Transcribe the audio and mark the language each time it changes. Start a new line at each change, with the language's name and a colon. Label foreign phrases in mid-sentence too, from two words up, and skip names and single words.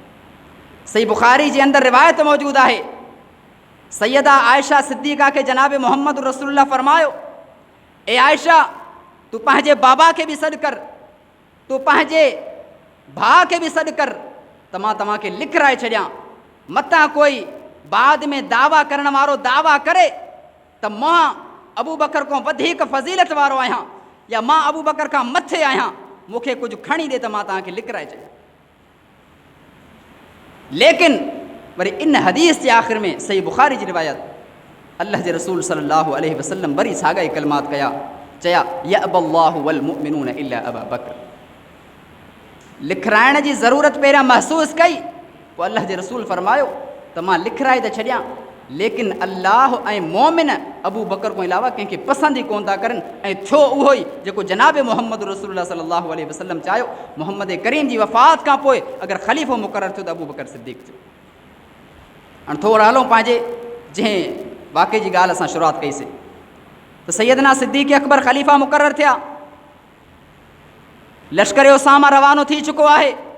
Sindhi: सही बुख़ारी जे अंदरि रिवायत मौजूदु आहे, सैयदा आयशा सिद्दीक़ा खे जनाब मुहम्मद रसूलुल्लाह फरमायो, ए आयशा, तूं पंहिंजे बाबा खे बि सॾु कर, तूं पंहिंजे भाउ खे बि सॾु कर, त मां तव्हांखे लिखराए छॾियां, मतां कोई बाद में दावा करण वारो दावा करे त मां अबू बकर खां वधीक फ़ज़ीलत वारो आहियां, या मां अबू बकर खां मथे आहियां, मूंखे कुझु खणी ॾे त मां तव्हांखे लिखराए छॾियां। लेकिन वरी इन हदीस जे आख़िर में सही बुख़ारी जी रिवायत, अल्लाह जे रसूल
Arabic: صلى الله عليه وسلم
Sindhi: वरी साॻा ई कलमात कया, चया
Arabic: يأبى الله والمؤمنون إلا أبا بكر.
Sindhi: लिखराइण जी ज़रूरत पहिरियां महसूसु कई, पोइ अल्लाह जे रसूल फरमायो त मां लिखराए त छॾियां, लेकिन अल्लाह ऐं मोमिन अबू बकर खां अलावा कंहिंखे पसंदि ई कोन था करनि। ऐं थियो उहो ई जेको जनाब मुहम्मद रसूलुल्लाह
Arabic: صلى الله عليه وسلم
Sindhi: चाहियो। मुहम्मद करीम जी वफ़ात खां पोइ अगरि ख़लीफ़ो मुक़ररु थियो त अबू बकर सिद्दीक़ थियो। हाणे थोरो हलूं पंहिंजे जंहिं वाक़े जी ॻाल्हि असां शुरूआति कईसीं, त सैयदना सिद्दीक़ अकबर ख़लीफ़ा मुक़ररु थिया, लश्कर उसामा रवानो थी चुको आहे।